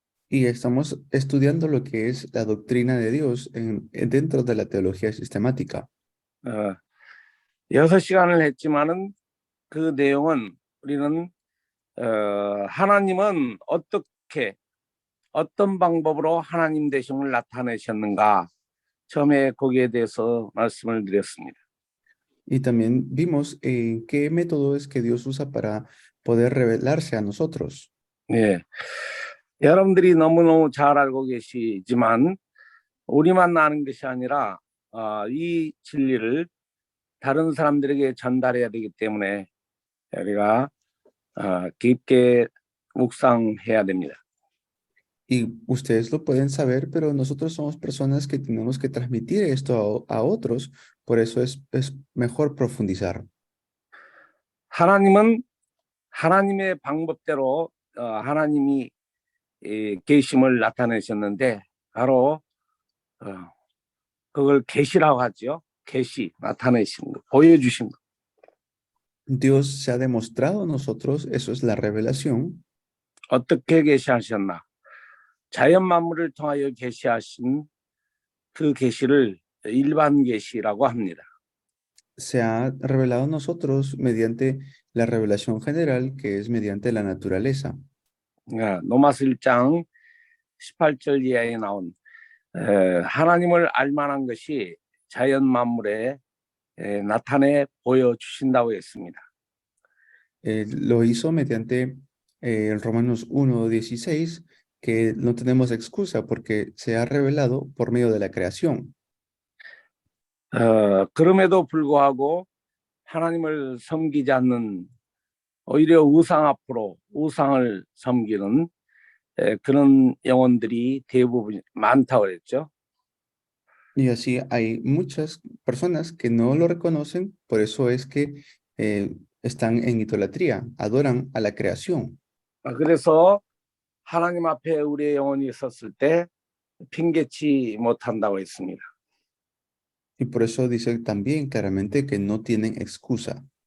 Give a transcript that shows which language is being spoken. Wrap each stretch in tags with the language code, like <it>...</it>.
<es>Y estamos estudiando lo que es la doctrina de Dios dentro de la teología sistemática.</es> <ko>6시간을 했지만은 그 내용은 우리는 하나님은 어떤 방법으로 하나님 되심을 나타내셨는가 처음에 거기에 대해서 말씀을 드렸습니다.</ko> <es>Y también vimos qué método es que Dios usa para poder revelarse a nosotros.</es> <ko>네, 여러분들이 너무너무 잘 알고 계시지만 우리만 아는 것이 아니라 이 진리를 다른 사람들에게 전달해야 되기 때문에 우리가 깊게 묵상해야 됩니다.</ko> <es>Y ustedes lo pueden saber, pero nosotros somos personas que tenemos que transmitir esto a otros, por eso es mejor profundizar.</es> <ko>하나님은 하나님의 방법대로 하나님이 계심을 나타내셨는데 바로 그걸 계시라고 하죠. 계시, 나타내신 거, 보여주신 거.</ko> <es>Dios se ha demostrado a nosotros, eso es la revelación.</es> <ko>어떻게 계시하셨나? 자연 만물을 통하여 계시하신 그 계시를 일반 계시라고 합니다.</ko> <es>Se ha revelado a nosotros mediante la revelación general, que es mediante la naturaleza.</es> <ko>로마서 1장 18절 이하에 나온 하나님을 알 만한 것이 자연 만물에 나타내 보여주신다고 했습니다.</ko> <es>Lo hizo mediante Romanos 1:16, que no tenemos excusa porque se ha revelado por medio de la creación.</es> <ko>그럼에도 불구하고 하나님을 섬기지 않는 오히려 우상 앞으로 우상을 섬기는 그런 영혼들이 대부분 많다고 그랬죠.</ko> <es>Y así hay muchas personas que no lo reconocen, por eso es que están en idolatría, adoran a la creación.</es> <ko>그래서 하나님 앞에 우리의 영혼이 있었을 때 핑계치 못한다고 했습니다.</ko> <es>Y por eso dice también claramente que no tienen excusa.</es>